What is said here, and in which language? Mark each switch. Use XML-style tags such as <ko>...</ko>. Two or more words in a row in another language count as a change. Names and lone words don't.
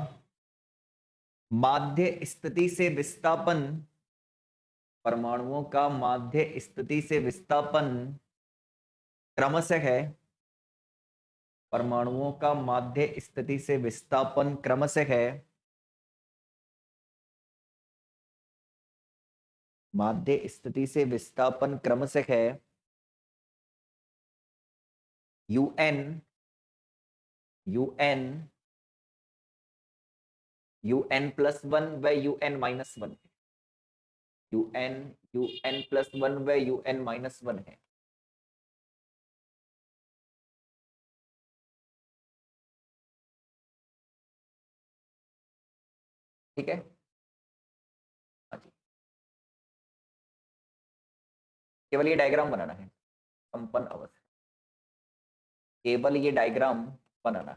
<hi>माध्य स्थिति से विस्थापन, परमाणुओं का माध्य स्थिति से विस्थापन क्रमशः है, परमाणुओं का माध्य स्थिति से विस्थापन क्रमशः है, माध्य स्थिति से विस्थापन क्रमशः है UN, UN, UN+1 व UN-1, UN, UN+1 व UN-1 है। ठीक है, हाँ जी। केवल ये डायग्राम बनाना है, कंपन अवस्था, केवल ये डायग्राम बनाना है।</hi>